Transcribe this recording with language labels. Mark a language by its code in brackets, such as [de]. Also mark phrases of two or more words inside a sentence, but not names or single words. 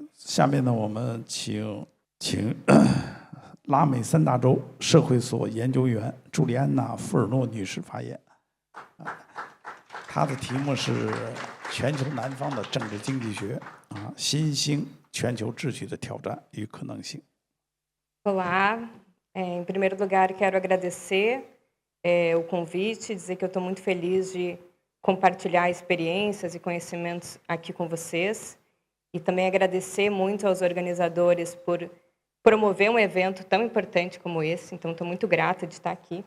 [zh] 下面呢，我们请拉美三大洲社会所研究员朱莉安娜·富尔诺女士发言。她的题目是全球南方的政治经济学新兴全球秩序的挑战与可能性。 [pt] Olá, em primeiro lugar quero agradecer o convite, dizer que eu estou muito feliz de compartilhar experiências e conhecimentos aqui com vocês e também agradecer muito aos organizadores por promover um evento tão importante como esse, então estou muito grata de estar aqui.